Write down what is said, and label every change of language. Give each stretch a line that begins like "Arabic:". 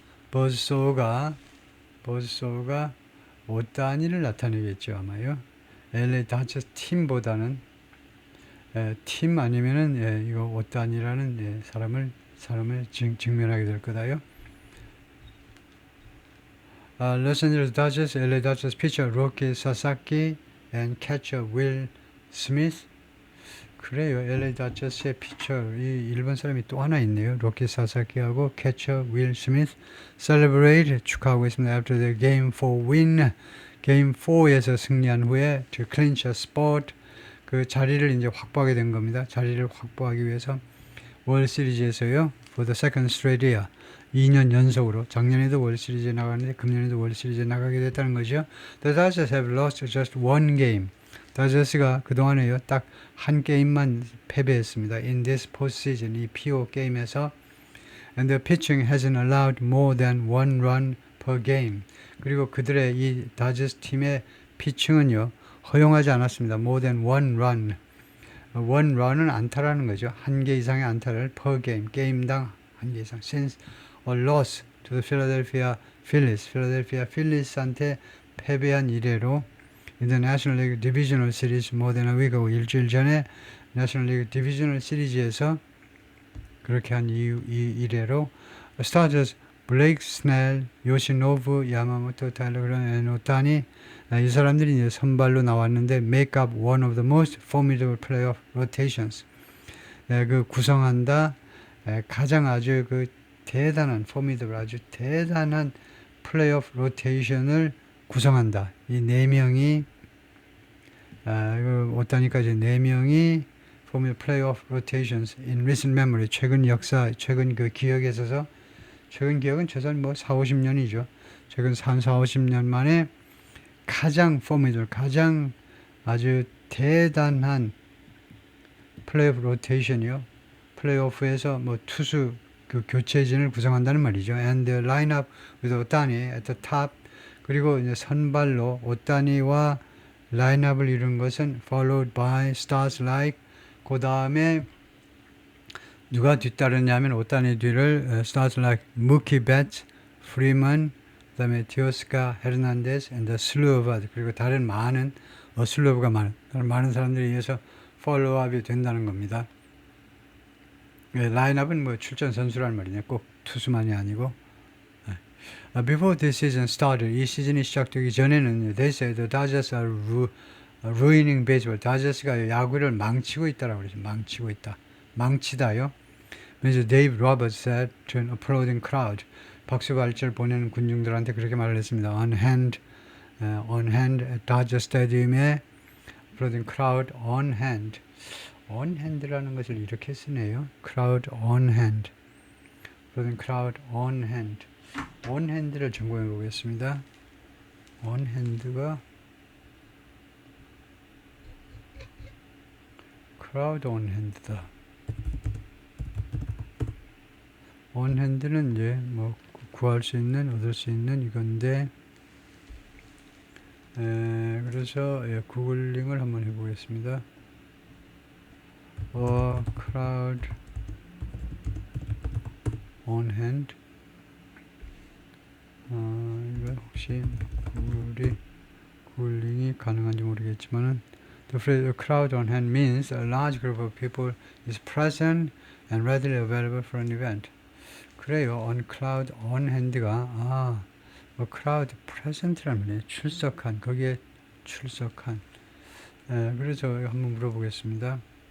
Korean: buzzsaw가 옷 단위를 나타내겠죠 아마요. LA 다저스 팀보다는 팀 아니면은 이거 옷 단위라는 사람을 직면하게 될 거다요.
English: Los Angeles Dodgers, LA Dodgers pitcher Roki Sasaki and catcher Will Smith.
Korean: 그래요. LA 다저스의 피처 이 일본 사람이 또 하나 있네요. 로키 사사키하고 캐처 윌 스미스 celebrate 축하하고 있습니다.
English: After the game 4 win,
Korean: game 4에서 승리한 후에
English: to clinch a spot
Korean: 그 자리를 이제 확보하게 된 겁니다. 자리를 확보하기 위해서 월 시리즈에서요.
English: For the second straight year
Korean: 2년 연속으로 작년에도 월 시리즈에 나갔는데 금년에도 월 시리즈에 나가게 됐다는 거죠.
English: The Dodgers have lost just one game.
Korean: 다저스가 그동안에요. 딱 한 게임만 패배했습니다.
English: In this postseason,
Korean: 이 PO 게임에서
English: and the pitching hasn't allowed more than one run per game.
Korean: 그리고 그들의 이 다저스 팀의 피칭은요, 허용하지 않았습니다.
English: more than one run.
Korean: one run은 안타라는 거죠. 한 개 이상의 안타를
English: per game,
Korean: 게임당 한 개 이상.
English: since a loss to the Philadelphia Phillies,
Korean: 필라델피아 필리스한테 패배한 이래로
English: in the National League Divisional Series more than a week ago,
Korean: 일주일 전에 National League Divisional Series에서 그렇게 한 이래로 스타저스 블레이크 스넬, 요시노부, 야마모토, 타일러 그런 오타니 이 사람들이 이제 선발로 나왔는데
English: make up one of the most formidable playoff rotations.
Korean: 그 구성한다 가장 아주 그 대단한 formidable 아주 대단한 플레이오프 로테이션을 구성한다. 이 네 명이 오타니까지 네 명이
English: formidable playoff rotations in recent memory
Korean: 최근 역사 최근 그 기억에 있어서 최근 기억은 최소한 뭐 4, 50년이죠. 최근 3, 4, 50년 만에 가장 formidable 가장 아주 대단한 플레이오프 로테이션이요. 플레이오프에서 뭐 투수 그 교체진을 구성한다는 말이죠.
English: And the lineup with 오타니 at the top.
Korean: 그리고 이제 선발로 오타니와 라인업을 이룬 것은
English: followed by stars like.
Korean: 그 다음에 누가 뒤따르냐면 오타니 뒤를
English: stars like Mookie Betts,
Korean: Freeman, 그다음에 디오스카, 헤르난데스,
English: and the slew of others.
Korean: 그리고 다른 많은 slew of가 많은 사람들에 의해서 follow-up이 된다는 겁니다. 라인업은 뭐 출전 선수란 말이냐, 꼭 투수만이 아니고.
English: Before this season started,
Korean: 이 시즌이 시작되기 전에는
English: they said the Dodgers are ruining baseball.
Korean: 다저스가 야구를 망치고 있다라고 그러죠. 망치고 있다. 망치다요. 그래서
English: Dave Roberts said to an applauding crowd.
Korean: 박수 발절 보내는 군중들한테 그렇게 말을 했습니다.
English: On hand at Dodger Stadium에 applauding crowd on hand.
Korean: on hand라는 것을 이렇게 쓰네요.
English: crowd on hand. 그러면 crowd on hand.
Korean: on hand를 점검해 보겠습니다. on hand가 crowd on hand다. on hand는 이제 뭐 구할 수 있는, 얻을 수 있는 이건데, 그래서 구글링을 한번 해보겠습니다.
English: crowd on hand.
Korean: 이거 혹시 구글링이 가능한지 모르겠지만은,
English: the phrase crowd on hand means a large group of people is present and readily available for an event.
Korean: 그래요. on crowd on hand가 crowd present라는 말이에요. 출석한, 거기에 출석한. 그래서 한번 물어보겠습니다.